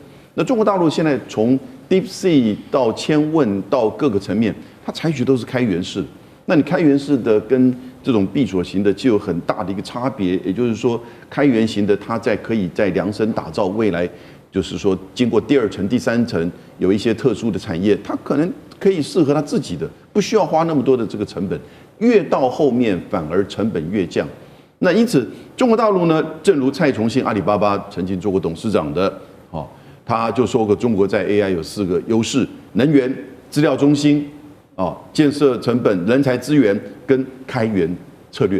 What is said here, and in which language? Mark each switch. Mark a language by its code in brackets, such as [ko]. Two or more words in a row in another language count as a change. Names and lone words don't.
[zh] 那中國大陸現在從 DeepSeek 到千問到各個層面，它採取都是開源式的。那你開源式的跟這種閉鎖型的就有很大的一個差別，也就是說，開源型的它可以在量身打造未來，就是說經過第2層、第3層有一些特殊的產業，它可能可以適合它自己的，不需要花那麼多的這個成本。越到後面反而成本越降。那因此，中國大陸呢，正如蔡崇信阿里巴巴曾經做過董事長的，他就說過，中國在 AI 有4個優勢：能源、資料中心、建設成本、人才資源跟開源策略。